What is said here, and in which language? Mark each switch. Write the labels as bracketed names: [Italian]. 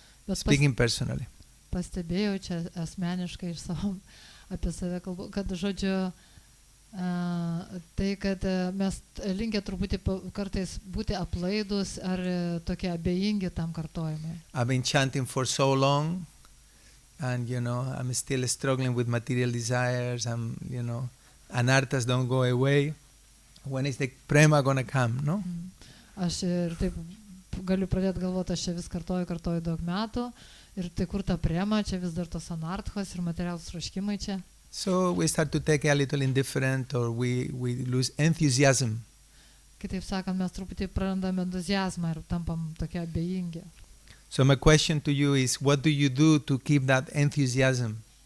[Lithuanian] Bet [English] Speaking personally. [Lithuanian] pastebėjau čia asmeniškai iš savo apie save kalbu, kad žodžiu tai, kad mes linkę truputį kartais būti aplaidus ar tokie abejingi tam kartojimui. [English] I've been chanting for so long, and I'm still struggling with material desires. Anarthas don't go away. When is the prema gonna come? No. [Lithuanian] Aš ir taip galiu pradėti galvoti, aš čia vis kartoju daug metų, ir tai kur ta prema, čia vis dar tos anarthos ir materialūs troškimai čia. [English] So we start to take a little indifferent, or we lose enthusiasm. [Lithuanian] Kitaip sakant, mes truputį prarandame entuziazmą ir tampam tokie abejingi. [English] So my question to you is, what do you do to keep that enthusiasm?